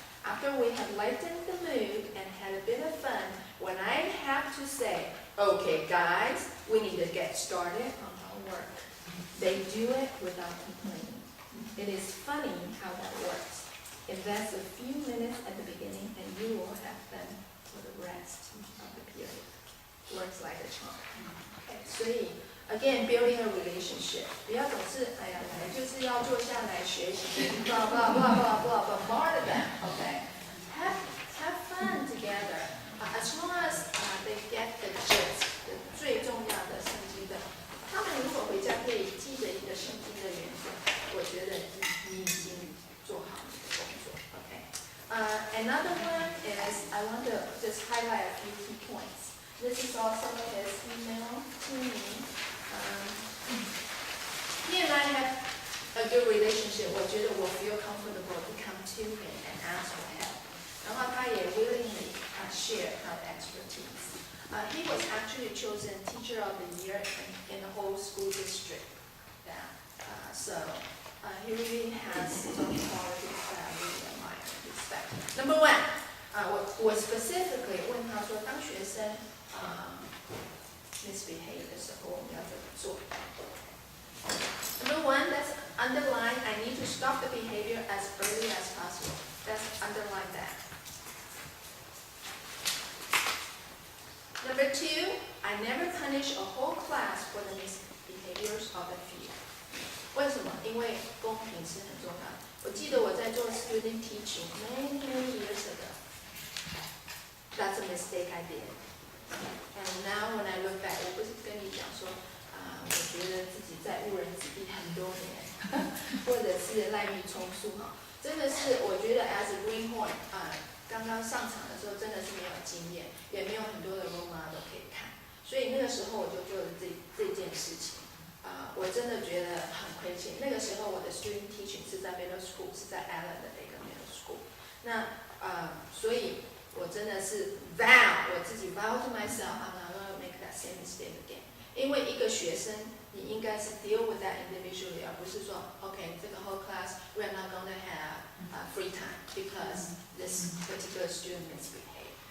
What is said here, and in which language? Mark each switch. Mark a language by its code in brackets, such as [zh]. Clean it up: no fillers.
[en] After we have lightened the mood and had a bit of fun, when I have to say, okay guys, we need to get started on our work, they do it without complaining. It is funny how that works. Invest a few minutes at the beginning and you will have them for the rest of the period. Works like a charm. Okay, [zh] 所以 [en] again, building a relationship. [zh] 不要总是哎呀，来就是要坐下来学习 blah blah blah blah blah [en] bombard them. Okay, have fun together. As long as they get the gist, [zh] 最重要的圣经的，他们如果回家可以记得一个圣经的原则，我觉得你已经做好你的工作。 [en] Okay. Another one is I want to just highlight a few key points. This is also his email to me. He and I have a good relationship. [zh] 我觉得我 [en] feel comfortable to come to him and ask for help. [zh] 然后他也 [en] willingly share our expertise. He was actually chosen Teacher of the Year in the whole school district. Yeah. So he really has some qualities that I really admire and respect. [zh] Number 1, 我 specifically 问他说，当学生misbehave 的时候，我们要怎么做？ [en] Number 1, that's underline. I need to stop the behavior as early as possible. That's underline that. Number 2, I never punish a whole class for the misbehaviors of a few. [zh] 为什么？因为公平是很重要的。我记得我在做 [en] student teaching many years ago. That's a mistake I did. [zh] And now when I look back， 我不是跟你讲说，我觉得自己在误人子弟很多年，或者是赖命充数哈，真的是我觉得 [en] as a greenhorn， [zh] 刚刚上场的时候真的是没有经验，也没有很多的 role model 可以看，所以那个时候我就做了这件事情。我真的觉得很亏欠。那个时候我的 student teaching 是在 middle school， 是在 Allen 的一个 middle school。那所以我真的是 我自己 [en] vow to myself I'm not going to make that same mistake again。 [zh] 因为一个学生你应该是 [en] deal with that individually， [zh] 而不是说 [en] OK [zh] 这个 [en] whole class we are not going to have free time because this particular student misbehaved。